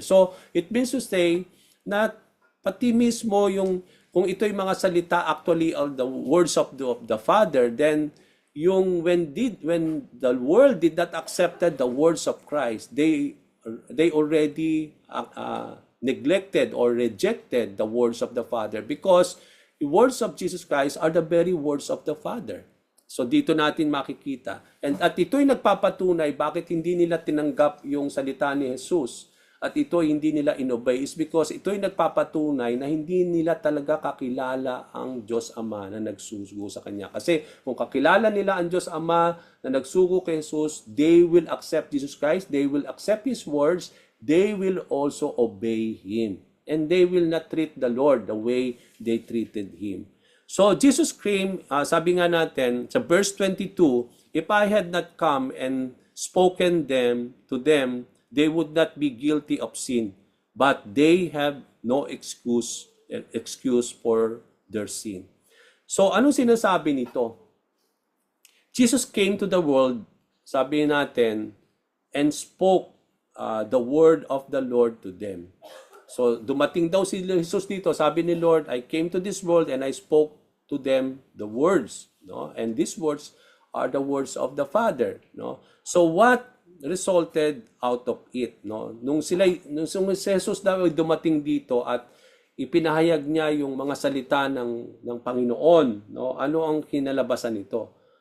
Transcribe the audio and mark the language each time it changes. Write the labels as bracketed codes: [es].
[tl] So it means to say na pati mismo yung kung ito yung mga salita [en] actually of the words of the Father, then yung when the world did not accepted the words of Christ, they already neglected or rejected the words of the Father because the words of Jesus Christ are the very words of the Father. [tl] So dito natin makikita. At ito'y nagpapatunay bakit hindi nila tinanggap yung salita ni Jesus at ito hindi nila inobey is because ito'y nagpapatunay na hindi nila talaga kakilala ang Diyos Ama na nagsugo sa Kanya. Kasi kung kakilala nila ang Diyos Ama na nagsugo kay Jesus, [en] they will accept Jesus Christ, they will accept His words, they will also obey Him. And they will not treat the Lord the way they treated Him. So Jesus came, [tl] sabi nga natin [en] sa verse 22, if I had not come and spoken to them, they would not be guilty of sin, but they have no excuse for their sin. [tl] So anong sinasabi nito? [en] Jesus came to the world, sabi natin, and spoke the word of the Lord to them. [tl] So dumating daw si Jesus dito, sabi ni Lord, [en] I came to this world and I spoke to them the words, [tl] no? [en] And these words are the words of the Father, no? So what resulted out of it, no? [tl] Nung si Jesus daw dumating dito at ipinahayag niya yung mga salita ng Panginoon, no? Ano ang kinalabasan nito?